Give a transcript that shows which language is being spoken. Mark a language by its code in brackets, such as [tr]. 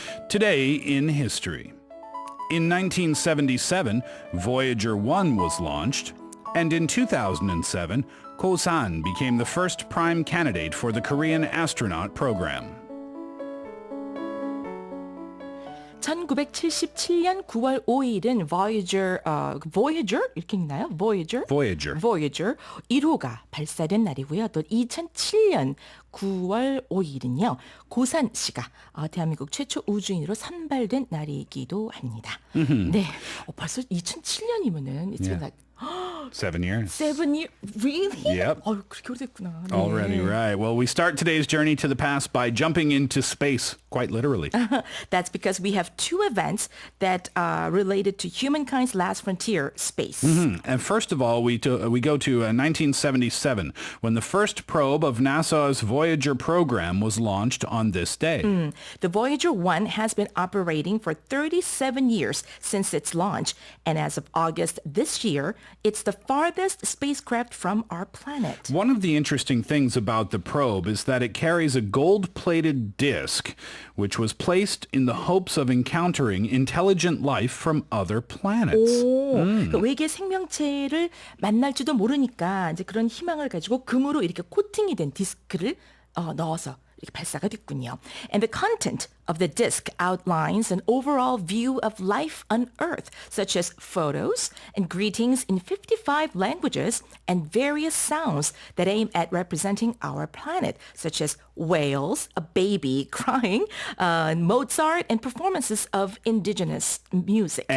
[en] Today in history. In 1977, Voyager 1 was launched, and in 2007, Kosan became the first prime candidate for the Korean Astronaut Program. [ko] 1977년 9월 5일은 Voyager 이렇게 읽나요? Voyager 1호가 발사된 날이고요. 또 2007년 9월 5일은요. 고산 씨가 대한민국 최초 우주인으로 선발된 날이기도 합니다. 네, 벌써 2007년이면은 [en] it's been like 7 years. 7 years? Really? Yep. [ko] 그렇게 오래됐구나. 네. [en] Already, right. Well, we start today's journey to the past by jumping into space, quite literally. That's because we have two events that are related to humankind's last frontier, space. And first of all, we go to 1977, when the first probe of NASA's Voyager program was launched on this day. The Voyager 1 has been operating for 37 years since its launch, and as of August this year, it's the farthest spacecraft from our planet. One of the interesting things about the probe is that it carries a gold-plated disc, which was placed in the hopes of encountering intelligent life from other planets. [ko] 그 외계 생명체를 만날지도 모르니까 이제 그런 희망을 가지고 금으로 이렇게 코팅이 된 디스크를 넣어서 이렇게 발사가 됐군요. [en] And the content of the disk outlines an overall view of life on Earth, such as photos and greetings in 55 languages and various sounds that aim at representing our planet, such as whales, a baby crying, Mozart, and performances of indigenous music.